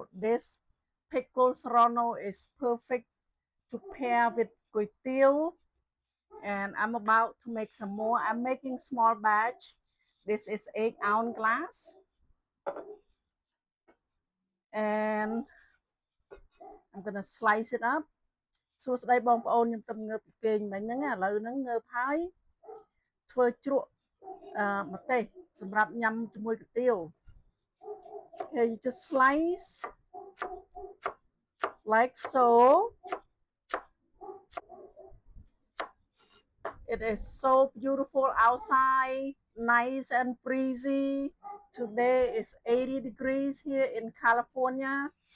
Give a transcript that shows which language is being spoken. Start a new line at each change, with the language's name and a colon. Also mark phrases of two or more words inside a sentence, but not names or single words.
English: This pickle serrano is perfect to pair with guitiao, and I'm about to make some more. I'm making small batch. This is 8-ounce glass, and I'm gonna slice it up.
Khmer: សួស្តីបងប្អូនខ្ញុំទៅងើបពីគេងមិញហ្នឹងឥឡូវហ្នឹងងើបហើយធ្វើជ្រក់ម្ទេសសម្រាប់ញ៉ាំជាមួយគុយទាវ
English: Okay, you just slice like so. It is so beautiful outside, nice and breezy. Today is 80 degrees here in California.